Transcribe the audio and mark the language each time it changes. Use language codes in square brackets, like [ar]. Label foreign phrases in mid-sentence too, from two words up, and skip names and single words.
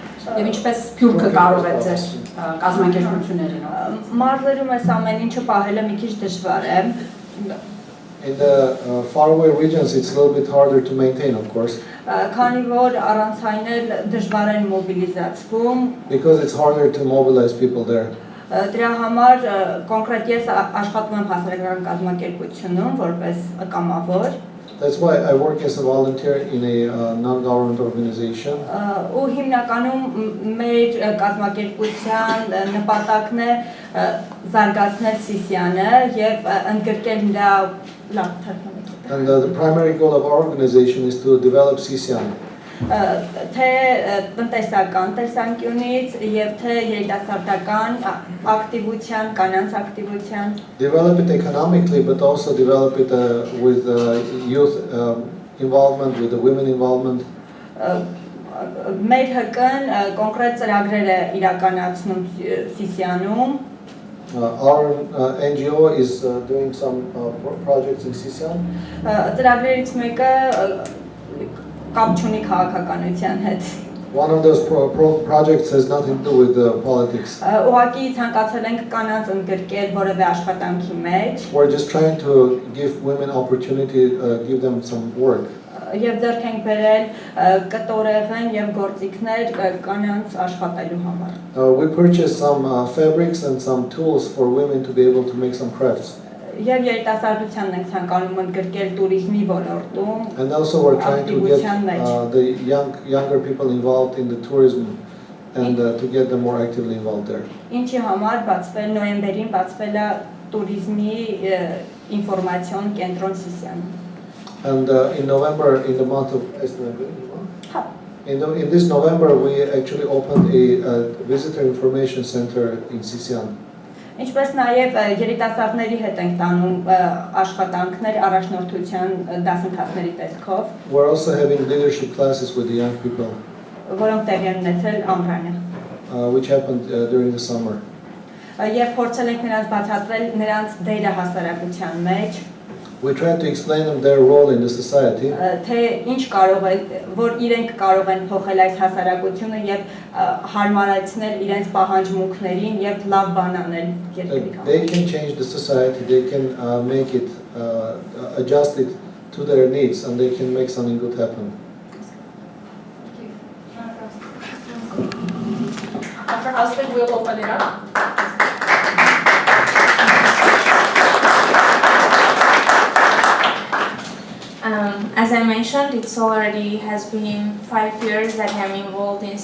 [hy] Մարզերում այս ամեն ինչը պահելը մի քիչ դժվար է։ [en] In the faraway regions, it's a little bit harder to maintain, of course. [hy] Քանի որ առանց այն էլ դժվար են մոբիլիզացվում։ [en] Because it's harder to mobilize people there. [hy] Դրա համար կոնկրետ ես աշխատում եմ հասարակական կազմակերպությունում որպես կամավոր։ [en] That's why I work as a volunteer in a non-government organization. [hy] Ու հիմնականում մեր կազմակերպության նպատակն է զարգացնել Սիսիանը եւ ընդգրկել նրա լավ թարգմանել։ [en] And the primary goal of our organization is to develop CCN. [hy] Թե տնտեսական տեսանկյունից եւ թե երիտասարդական ակտիվության, կանանց ակտիվության. [en] Develop it economically, but also develop it with youth involvement, with the women involvement. [hy] Մեր ՀԿ-ն կոնկրետ ծրագրեր է իրականացնում Սիսիանում. [en] Our NGO is doing some projects in Sisian. [hy] Ծրագրերից մեկը կապ չունի քաղաքականության հետ։ [en] One of those projects has nothing to do with politics. [hy] Ուղղակի ցանկացել ենք կանանց ընդգրկել որևէ աշխատանքի մեջ։ [en] We're just trying to give women opportunity, give them some work. [hy] Եվ ձեռք ենք բերել կտորեղեն եւ գործիքներ կանանց աշխատելու համար։ [en] We purchased some fabrics and some tools for women to be able to make some crafts. [hy] Եվ երիտասարդությանն ենք ցանկանում ընդգրկել туриզմի ոլորտում։ [en] And also we're trying to get the younger people involved in the tourism and to get them more actively involved there. [hy] Ինչի համար բացվել նոյեմբերին բացվել է туриզմի ինֆորմացիոն կենտրոն Սիսիանում։ [en] And in November, in the month of in this November, we actually opened a visitor information center in Sisian. [hy] Ինչպես նաև երիտասարդների հետ ենք տանում աշխատանքներ առաջնորդության դասընթացների տեսքով։ [en] We're also having leadership classes with the young people. [hy] Որոնք տեղի են ունեցել ամռանը։ [en] Which happened during the summer. [hy] Եվ փորձել ենք նրանց բացատրել նրանց դերը հասարակության մեջ։ [en] We try to explain them their role in the society. [hy] Թե ինչ կարող է, որ իրենք կարող են փոխել այս հասարակությունը եւ հարմարացնել իրենց պահանջմունքներին եւ լավ բան անել երկրի համար։ [en] They can change the society, they can make it, adjust it to their needs, and they can make something good happen. After Astghik, we'll open it up. As as I mentioned, it's already has been 5 years that I'm involved in